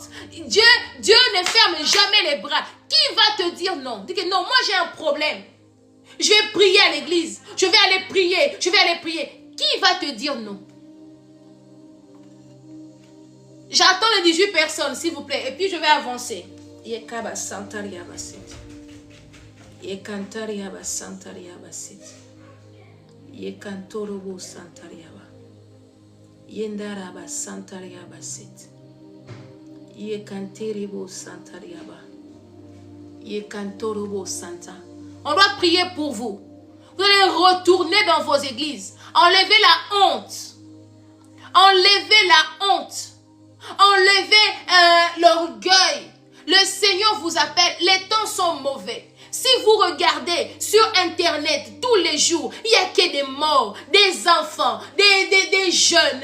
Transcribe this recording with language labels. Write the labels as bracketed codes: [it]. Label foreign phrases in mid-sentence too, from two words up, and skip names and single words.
[fr] Dieu ne ferme jamais les bras. Qui va te dire non? Dis que non, moi j'ai un problème. Je vais prier à l'église. Je vais aller prier. Qui va te dire non? J'attends les 18 personnes, s'il vous plaît. Et puis je vais avancer. Yekantariaba santariaba sit. Yekantorobo santariaba. Yendaraba santariaba sit. Yekanteribo santariaba. Yekantorobo santa. On doit prier pour vous. Vous allez retourner dans vos églises. Enlevez la honte. Enlevez la honte. Enlevez l'orgueil. Le Seigneur vous appelle. Les temps sont mauvais. Si vous regardez sur Internet tous les jours, il n'y a que des morts, des enfants, des jeunes.